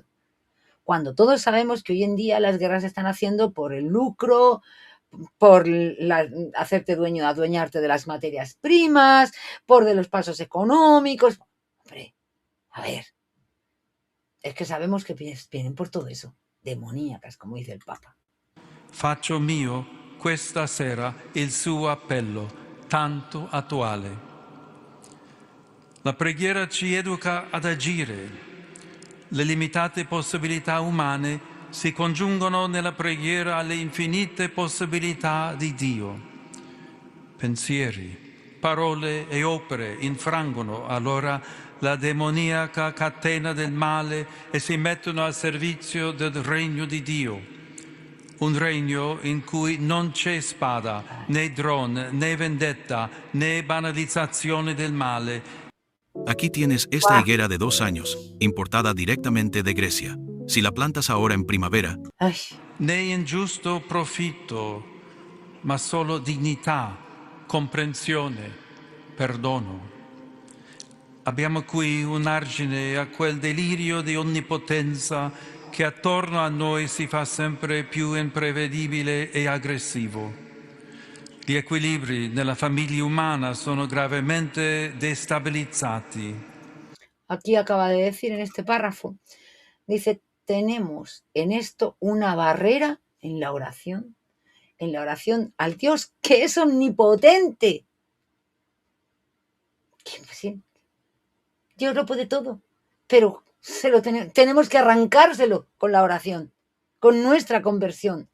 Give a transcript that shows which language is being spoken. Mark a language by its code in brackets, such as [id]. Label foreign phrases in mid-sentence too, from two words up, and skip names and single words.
[es] Cuando todos sabemos que hoy en día las guerras se están haciendo por el lucro, por hacerte adueñarte de las materias primas, por de los pasos económicos. Hombre, a ver, es que sabemos que vienen por todo eso, demoníacas, como dice el Papa. [it] Faccio mio questa sera il suo appello, tanto attuale. La preghiera ci educa ad agire. Le limitate possibilità umane si congiungono nella preghiera alle infinite possibilità di Dio. Pensieri, parole e opere infrangono allora la demoniaca catena del male e si mettono al servizio del regno di Dio. Un regno in cui non c'è spada, né drone, né vendetta, né banalizzazione del male. [es] Aquí tienes esta higuera de 2 años, importada directamente de Grecia. Si la plantas ahora en primavera, Ay, [it] Né ingiusto profitto, ma solo dignità, comprensione, perdono. Abbiamo qui un argine a quel delirio di onnipotenza che attorno a noi si fa sempre più imprevedibile e aggressivo. Gli equilibri nella famiglia umana sono gravemente destabilizzati. [es] aquí acaba de decir en este párrafo, dice, tenemos en esto una barrera en la oración al Dios que es omnipotente. Sí, Dios lo puede todo, pero tenemos que arrancárselo con la oración, con nuestra conversión.